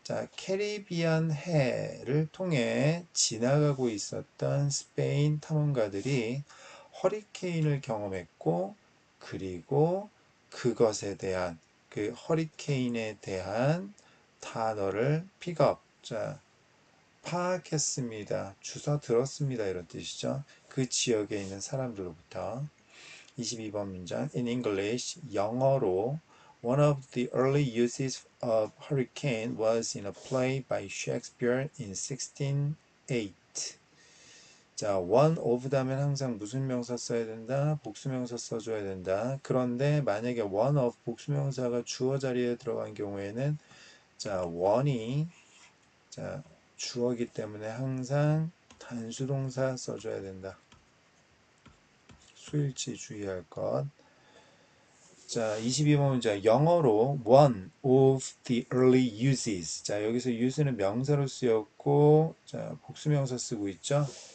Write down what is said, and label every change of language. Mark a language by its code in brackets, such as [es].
[ko] 자, 캐리비안 해를 통해 지나가고 있었던 스페인 탐험가들이 허리케인을 경험했고, 그리고 그것에 대한 그 허리케인에 대한 단어를 픽업. 자, 파악했습니다. 주워 들었습니다. 이런 뜻이죠. 그 지역에 있는 사람들로부터. 22번 문장. [en] In English, [ko] 영어로 [en] one of the early uses of hurricane was in a play by Shakespeare in 1608. [ko] 자, [en] one of [ko] 다면 항상 무슨 명사 써야 된다? 복수명사 써줘야 된다. 그런데 만약에 [en] one of [ko] 복수명사가 주어 자리에 들어간 경우에는 자, one이 자, 주어기 때문에 항상 단수동사 써줘야 된다. 수일치 주의할 것. 자, 22번 문제. 영어로 [en] one of the early uses. [ko] 자, 여기서 use는 명사로 쓰였고, 자, 복수명사 쓰고 있죠.